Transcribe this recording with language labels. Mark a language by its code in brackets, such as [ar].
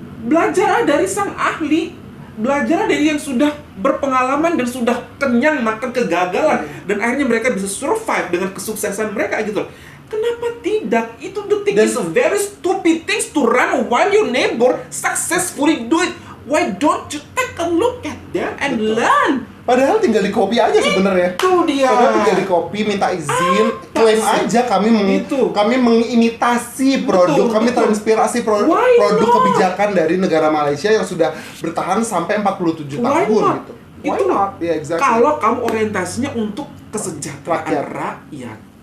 [id] Belajar dari sang ahli, belajar dari yang sudah berpengalaman dan sudah kenyang makan kegagalan dan akhirnya mereka bisa survive dengan kesuksesan mereka gitu. Kenapa tidak? [en] Itu the thing is a very stupid things to run while your neighbor successfully do it. Why don't you take a look at them and learn? [id] Padahal tinggal di copy aja sebenarnya. Itu dia. Padahal tinggal di copy, minta izin, klaim aja kami mengimitasi produk, kami terinspirasi produk kebijakan dari negara Malaysia yang sudah bertahan sampai 47 tahun gitu. Itu [en] yeah, exactly. [id] Kalau kamu orientasinya untuk kesejahteraan rakyat.